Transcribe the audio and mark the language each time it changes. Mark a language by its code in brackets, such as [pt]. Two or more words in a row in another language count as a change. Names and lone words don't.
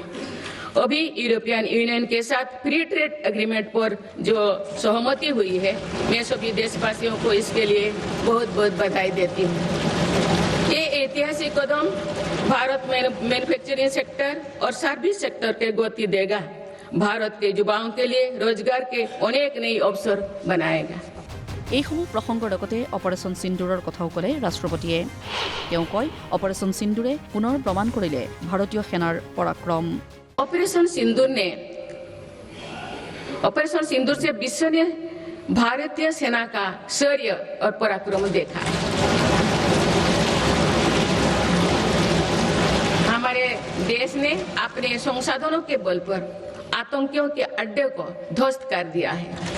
[hi] अभी यूरोपियन यूनियन के साथ [en] free trade agreement [hi] पर जो सहमति हुई है, मैं सभी देशवासियों को इसके लिए बहुत बहुत बधाई देती हूँ। ये ऐतिहासिक कदम भारत में [en] manufacturing sector [hi] और [en] service sector [hi] के गति देगा, भारत के युवाओं के लिए रोजगार के अनेक नए अवसर बनाएगा। [as] এইসমূহ প্ৰসংগৰ লগতে অপাৰেশ্যন সিন্দুৰৰ কথাও ক'লে ৰাষ্ট্ৰপতিয়ে। তেওঁ কয়, অপাৰেশ্যন সিন্দুৰে পুনৰ প্ৰমাণ কৰিলে ভাৰতীয় সেনাৰ পৰাক্ৰম। [hi] ऑपरेशन सिंदूर से विश्व ने भारतीय सेना का शौर्य और पराक्रम देखा। हमारे देश ने अपने संसाधनों के बल पर आतंकियों के अड्डे को ध्वस्त कर दिया है।